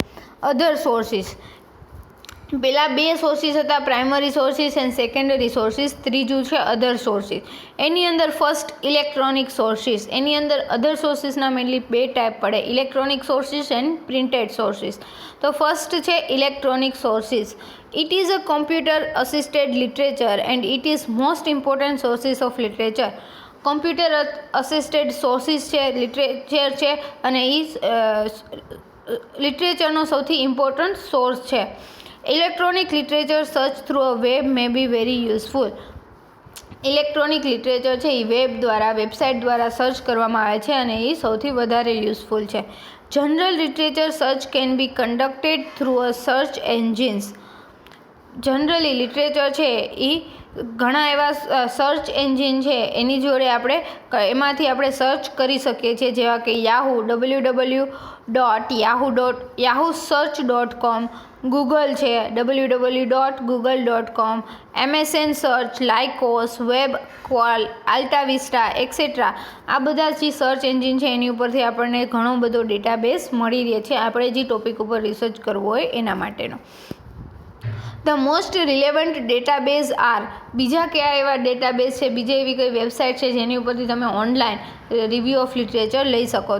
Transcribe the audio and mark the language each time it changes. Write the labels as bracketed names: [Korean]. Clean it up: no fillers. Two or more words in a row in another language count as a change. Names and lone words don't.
[English] Other sources, [Gujarati] પહેલાં બે સોર્સિસ હતા, [English] primary sources and secondary sources. [Gujarati] ત્રીજું છે [English] other sources. [Gujarati] એની અંદર [English] first electronic sources. [Gujarati] એની અંદર [English] other sourcesના [Gujarati] મેનલી બે ટાઈપ પડે, [English] electronic sources and printed sources. [Gujarati] તો ફર્સ્ટ છે [English] electronic sources. It is a computer assisted literature and it is most important sources of literature. Computer assisted sources [Gujarati] છે લિટરેચર છે અને એ લિટરેચરનો સૌથી ઇમ્પોર્ટન્ટ સોર્સ છે. [English] Electronic literature search through a web may be very useful. electronic literature [Gujarati] છે એ વેબ દ્વારા, વેબસાઇટ દ્વારા સર્ચ કરવામાં આવે છે અને એ સૌથી વધારે યુઝફુલ છે. [English] General literature search can be conducted through a search engines. generally literature [Gujarati] છે એ ઘણા એવા [English] search engine [Gujarati] છે એની જોડે આપણે એમાંથી આપણે સર્ચ કરી શકીએ છીએ, જેવા કે yahoo ગૂગલ છે www.google.com, MSN સર્ચ, લાઇકોસ, વેબ ક્વાલ, આલ્ટાવિસ્ટા એક્સેટ્રા. આ બધા જે [English] search engine [Gujarati] છે એની ઉપરથી આપણને ઘણો બધો ડેટાબેઝ મળી રહે છે આપણે જે ટોપિક ઉપર રિસર્ચ કરવું હોય એના માટેનો. [English] The most relevant database are. [Gujarati] બીજા કયા એવા ડેટાબેઝ છે, બીજી એવી કઈ વેબસાઇટ છે જેની ઉપરથી તમે [English] online review of literature [Gujarati] લઈ શકો?